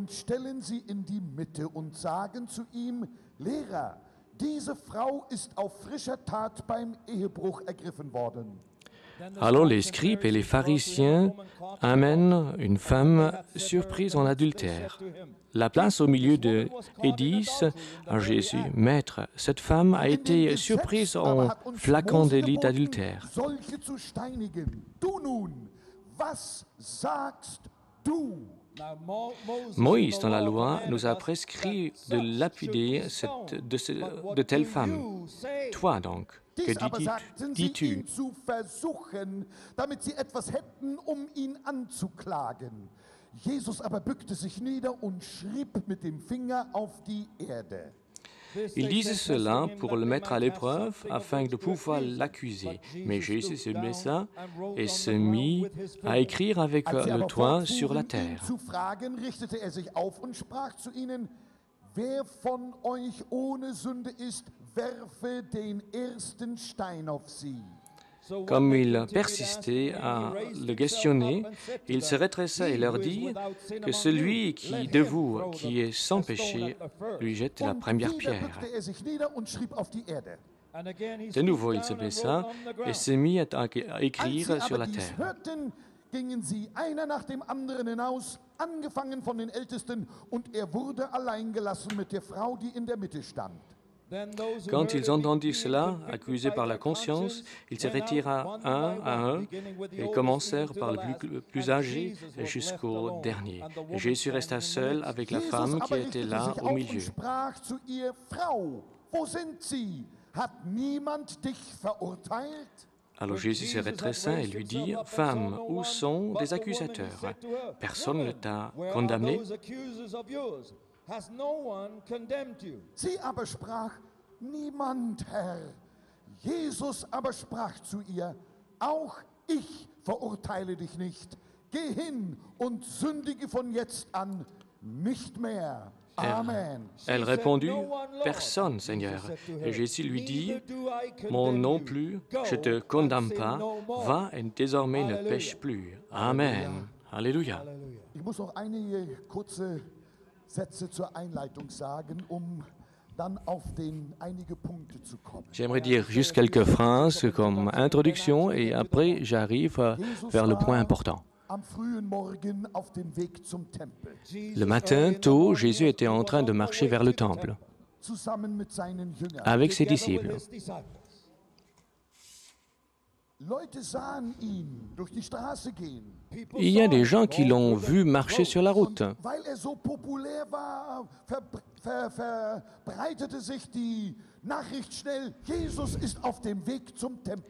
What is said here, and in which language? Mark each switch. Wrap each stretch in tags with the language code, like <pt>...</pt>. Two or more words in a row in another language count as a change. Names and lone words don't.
<fr>Alors les scribes et les pharisiens amènent une femme surprise en adultère, la placent au milieu d'eux et disent à Jésus, « Maître, cette femme a été surprise en flagrant délit d'adultère. » Moïse, dans la loi, nous a prescrit de lapider de telles femmes. Toi donc, Que</fr> <de>Dies aber sagten sie, ihn zu versuchen, damit sie etwas hätten, ihn anzuklagen. Jesus aber bückte sich nieder und schrieb mit dem Finger auf die Erde.</de> <fr>Ils disaient cela pour le mettre à l'épreuve afin de pouvoir l'accuser. Mais Jésus se baissa et se mit à écrire avec le doigt sur la terre.</fr> <de>Zu fragen, richtete sich auf und sprach zu ihnen: Wer von euch ohne Sünde ist, werfe den ersten Stein auf sie.</de> <fr>Comme il persistait à le questionner, il se redressa et leur dit que celui de vous qui est sans péché lui jette la première pierre. De nouveau, il se baissa et se mit à écrire sur la terre.</fr> <de>Gingen sie einer nach dem anderen hinaus, angefangen von den Ältesten, und wurde allein gelassen mit der Frau, die in der Mitte stand.</de> <fr>Quand ils entendirent cela, accusés par la conscience, ils se retirèrent un à un et commencèrent par le plus âgé jusqu'au dernier. Et Jésus resta seul avec la femme qui était là au milieu. Alors Jésus se redressa et lui dit: « Femme, où sont tes accusateurs? Personne ne t'a condamné? »</fr> <de>Sie aber sprach: Niemand, Herr. Jesus aber sprach zu ihr: Auch ich verurteile dich nicht. Geh hin und sündige von jetzt an nicht mehr. Amen.</de> <fr>Elle répondit: Personne, Seigneur. Et Jésus lui dit: Moi non plus, je te condamne pas. Va et désormais ne pêche plus. Amen. Alléluia.</fr> <de>Ich muss noch einige kurze Sätze zur Einleitung sagen, dann auf einige Punkte zu kommen.</de> <fr>J'aimerais dire juste quelques phrases comme introduction et après j'arrive vers le point important.</fr> <de>Am frühen Morgen auf dem Weg zum Tempel.</de> <fr>Le matin, tôt, Jésus était en train de marcher vers le temple</fr> <de>Zusammen mit seinen Jüngern.</de> <fr>avec ses disciples.</fr> <de>Leute sahen ihn durch die Straße gehen.</de> <fr>Il y a des gens qui l'ont vu marcher sur la route.</fr> <de>Weil so populär war, verbreitete sich die Nachricht schnell: Jesus ist auf dem Weg zum Tempel.</de>